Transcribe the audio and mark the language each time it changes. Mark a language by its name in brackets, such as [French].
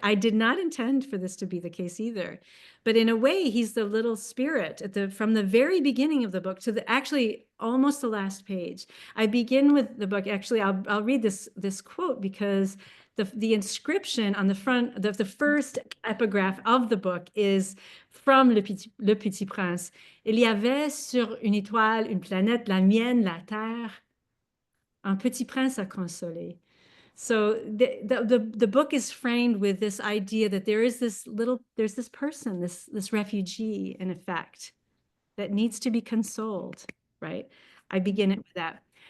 [English] I did not intend for this to be the case either, but in a way, he's the little spirit from the very beginning of the book to actually almost the last page. I begin with the book. Actually, I'll read this quote because the inscription on the front, the first epigraph of the book is from Le Petit Prince. [French] Il y avait sur une étoile, une planète, la mienne, la terre, un petit prince à consoler. [English] So the book is framed with this idea that there's this person, this refugee, in effect, that needs to be consoled, right? I begin it with that.